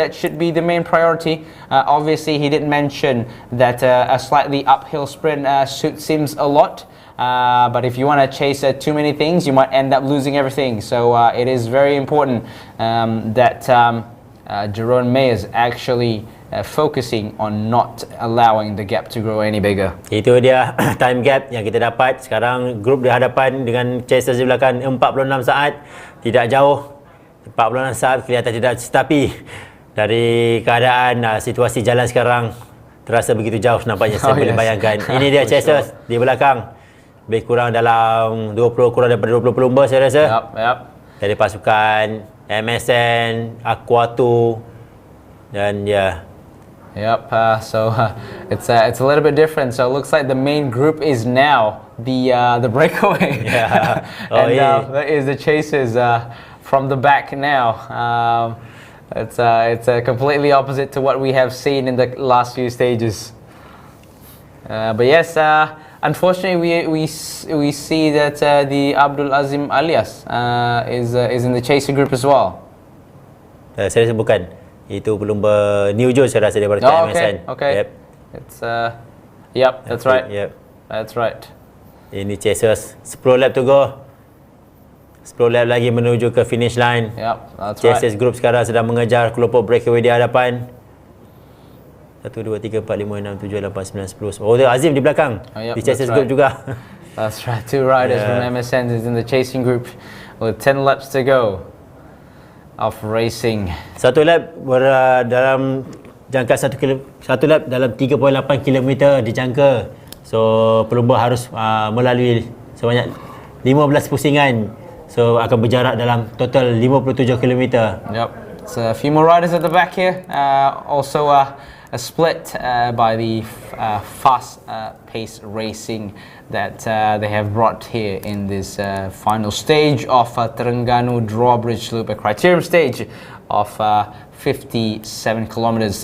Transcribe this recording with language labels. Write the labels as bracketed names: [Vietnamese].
[English] That should be the main priority. Obviously he didn't mention that a slightly uphill sprint suits him a lot. But if you want to chase too many things, you might end up losing everything. So it is very important that Jerome Mayers actually focusing on not allowing the gap to grow any bigger. [Malay] Itu dia time gap yang kita dapat. Sekarang grup di hadapan dengan chasers di belakang 46 saat. Tidak jauh. 46 saat kelihatan tidak, tetapi dari keadaan situasi jalan sekarang terasa begitu jauh nampaknya. Saya boleh bayangkan. Ini dia chasers di belakang. Lebih kurang dalam kurang daripada 20 pelumba saya rasa. [English] Yep. [Malay] Dari pasukan MSN, Aquatu dan ya. [English] Yep, so it's a little bit different. So it looks like the main group is now the Breakaway. Yeah. And that is the chasers from the back now. It's completely opposite to what we have seen in the last few stages. But yes, unfortunately we see that the Abdul Azim Alias is in the chaser group as well. [Malay] Saya rasa bukan. Itu pelumba New Joe saya rasa daripada MSN. [English] Okay. Yep. It's that's right. Yep. That's right. [Malay] Ini chasers [English] 10 lap to go. [Malay] 10 lap lagi menuju ke finish line. [English] Yep, that's chasers right. [Malay] group sekarang sedang mengejar kelompok Breakaway di hadapan. 1 2 3 4 5 6 7 8 9 10. Oh, ada Azim di belakang. Di chasers group juga. [English] That's right. 2 riders from MSN is in the chasing group with 10 laps to go of racing. [Malay] Satu lap dalam jangka 1 lap dalam 3.8 km dijangka. So pelumba harus melalui sebanyak 15 pusingan. So akan berjarak dalam total 57 km. [English] Yep. So a few more riders at the back here. Also a split by the fast pace racing that they have brought here in this final stage of Terengganu Drawbridge Loop, a Criterium stage of 57 kilometers.